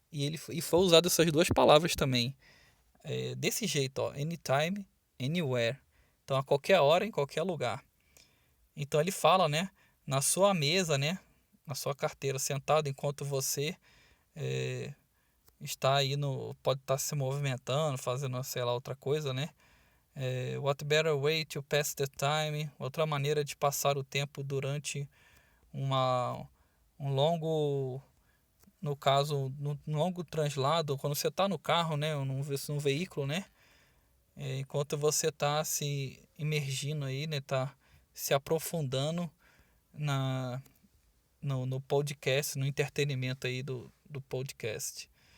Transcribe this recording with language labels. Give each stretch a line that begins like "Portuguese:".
Portuguese: E foi usado essas duas palavras também. Desse jeito, ó,
English: anytime, anywhere.
Portuguese: Então a qualquer hora, em qualquer lugar. Então ele fala, né, na sua mesa, né, na sua carteira, sentado enquanto você está aí pode estar se movimentando, fazendo, sei lá, outra coisa, né?
English: What better way to pass the time?
Portuguese: Outra maneira de passar o tempo durante um longo, no caso, um longo translado, quando você está no carro, né? Num veículo, né? Enquanto você está se imergindo aí, né? Tá se aprofundando no podcast, no entretenimento aí do podcast.